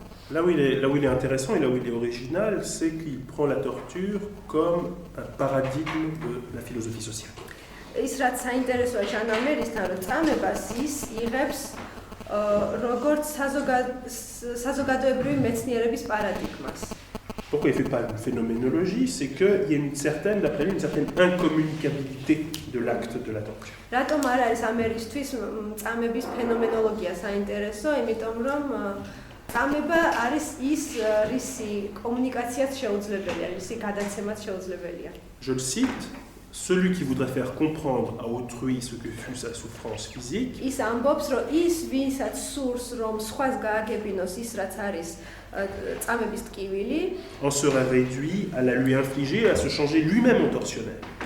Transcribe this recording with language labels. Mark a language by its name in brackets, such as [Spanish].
[French] Là où il est intéressant et là où il est original, c'est qu'il prend la torture comme un paradigme de la philosophie sociale. [Georgian] ის რაც საინტერესოა ჟან ამერისთან, რომ წამებას ის იღებს როგორც საზოგადოებრივი მეცნიერების პარადიგმას. [French] Pourquoi il ne fait pas une phénoménologie? C'est qu'il y a d'après lui, une certaine incommunicabilité de l'acte de la torture. [Georgian] რატომ არ არის ამერისთვის წამების ფენომენოლოგია საინტერესო? იმიტომ რომ წამება არის ის რისი კომუნიკაციაც შეუძლებელია, რისი გადაცემაც შეუძლებელია. [French] Je le cite, celui qui voudrait faire comprendre à autrui ce que fut sa souffrance physique. [Georgian] ის ამბობს, რომ ის ვინცაც სურს, რომ სხვას გააგებინოს ის, რაც არის წამების ტკივილი, [French] en serait réduit à la lui infliger et à se changer lui-même en tortionnaire.